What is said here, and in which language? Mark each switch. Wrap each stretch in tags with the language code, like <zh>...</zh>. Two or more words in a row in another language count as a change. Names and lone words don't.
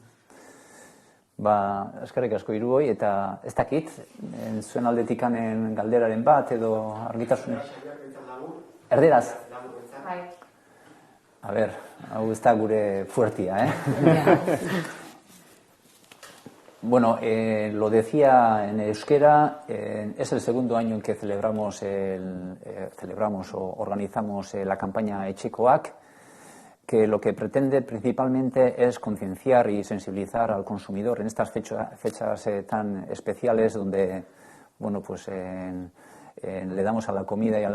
<eu>Eskerrik asko Irugoi, eta ez dakit, zuen aldetikanen galderaren bat, edo argitasun... Erderaz? A ber, hau ez da gure fuertia, Bueno,</eu> <es>lo decía en euskera, es el segundo año en que celebramos o organizamos la campaña Etxekoak, que lo que pretende principalmente es concienciar y sensibilizar al consumidor en estas fechas tan especiales donde, bueno, pues le damos a la comida y a la</es>